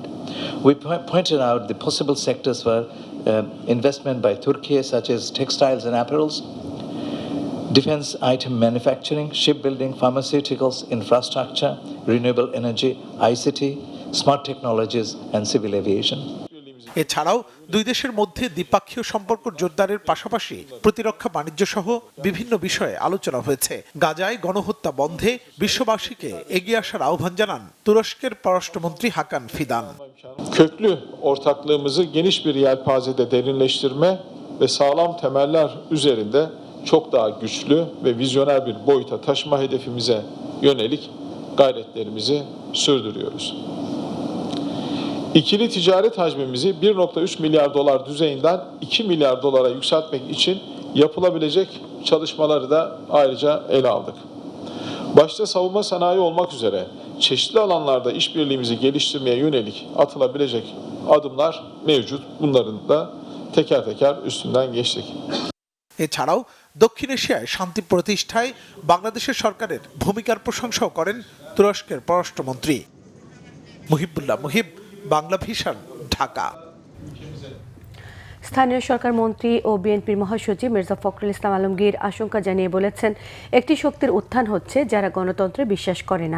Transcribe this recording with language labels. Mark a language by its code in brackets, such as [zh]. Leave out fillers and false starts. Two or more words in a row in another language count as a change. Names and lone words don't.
[en] We pointed out the possible sectors for investment by Turkey, such as textiles and apparels, defense item manufacturing, shipbuilding, pharmaceuticals, infrastructure, renewable energy, ICT, smart technologies, and civil aviation. [bn] এছাড়াও দুই দেশের মধ্যে দ্বিপাক্ষীয় সম্পর্ক জোরদারের পাশাপাশি প্রতিরক্ষা বাণিজ্য সহ বিভিন্ন বিষয়ে আলোচনা হয়েছে। গাজায় গণহত্যা বন্ধে বিশ্ববাসীকে এগিয়ে আসার আহ্বান জানান তুরস্কের পররাষ্ট্রমন্ত্রী হাকান ফিদান। [tr] Köklü ortaklığımızı geniş bir yelpazede derinleştirme ve sağlam temeller üzerinde çok daha güçlü ve vizyoner bir boyuta taşıma hedefimize yönelik gayretlerimizi sürdürüyoruz. İkili ticaret hacmimizi 1,3 milyar dolar düzeyinden 2 milyar dolara yükseltmek için yapılabilecek çalışmaları da ayrıca ele aldık. Başta savunma sanayi olmak üzere çeşitli alanlarda işbirliğimizi geliştirmeye yönelik atılabilecek adımlar mevcut. Bunların da teker teker üstünden geçtik. [bn] এছাড়াও দক্ষিণ এশিয়ায় শান্তি প্রতিষ্ঠায় বাংলাদেশের সরকারের ভূমিকার প্রশংসাও করেন তুরস্কের পররাষ্ট্রমন্ত্রী। মুহিবুল্লাহ মুহিব, বাংলা ভিশন, ঢাকা। স্থানীয় সরকার মন্ত্রী ও বিএনপির মহাসচিব মির্জা ফখরুল ইসলাম আলমগীর আশঙ্কা জানিয়ে বলেছেন, একটি শক্তির উত্থান হচ্ছে যারা গণতন্ত্রে বিশ্বাস করে না।